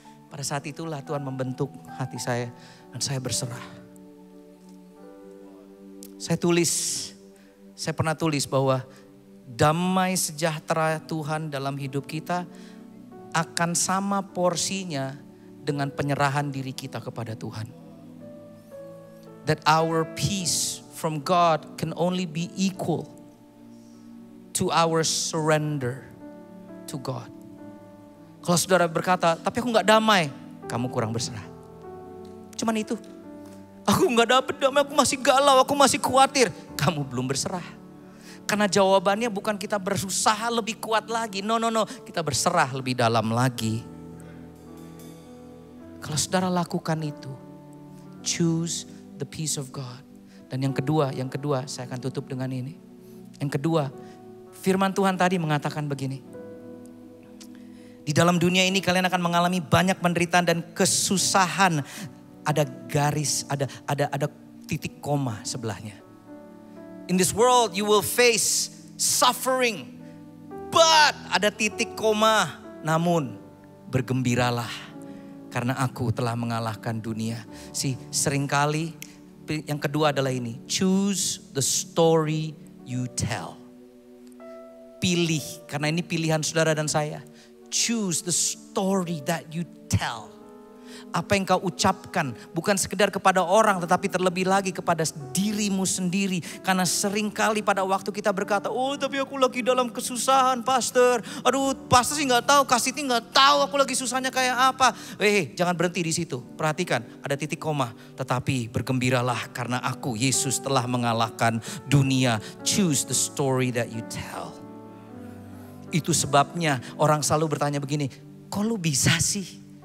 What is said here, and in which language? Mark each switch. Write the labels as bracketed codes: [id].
[id] Pada saat itulah Tuhan membentuk hati saya dan saya berserah. Saya pernah tulis bahwa damai sejahtera Tuhan dalam hidup kita akan sama porsinya dengan penyerahan diri kita kepada Tuhan. [en] That our peace from God can only be equal to our surrender to God. [id] Kalau saudara berkata, tapi aku gak damai, kamu kurang berserah. Cuman itu. Aku gak dapet damai, aku masih galau, aku masih khawatir. Kamu belum berserah. Karena jawabannya bukan kita berusaha lebih kuat lagi. No. Kita berserah lebih dalam lagi. Kalau saudara lakukan itu, [en] choose the peace of God. [id] Dan yang kedua saya akan tutup dengan ini. Yang kedua, firman Tuhan tadi mengatakan begini. Di dalam dunia ini kalian akan mengalami banyak penderitaan dan kesusahan. Ada garis, ada titik koma sebelahnya. [en] In this world you will face suffering. [id] But ada titik koma. Namun bergembiralah karena aku telah mengalahkan dunia. Seringkali yang kedua adalah ini. [en] Choose the story you tell. [id] Pilih, karena ini pilihan saudara dan saya. [en] Choose the story that you tell. [id] Apa yang kau ucapkan bukan sekedar kepada orang tetapi terlebih lagi kepada dirimu sendiri. Karena seringkali pada waktu kita berkata, oh tapi aku lagi dalam kesusahan pastor. Aduh pastor sih gak tahu, Kasiti gak tahu aku lagi susahnya kayak apa. Jangan berhenti di situ. Perhatikan ada titik koma. Tetapi bergembiralah karena aku Yesus telah mengalahkan dunia. [en] Choose the story that you tell. [id] Itu sebabnya orang selalu bertanya begini, kok lu bisa sih?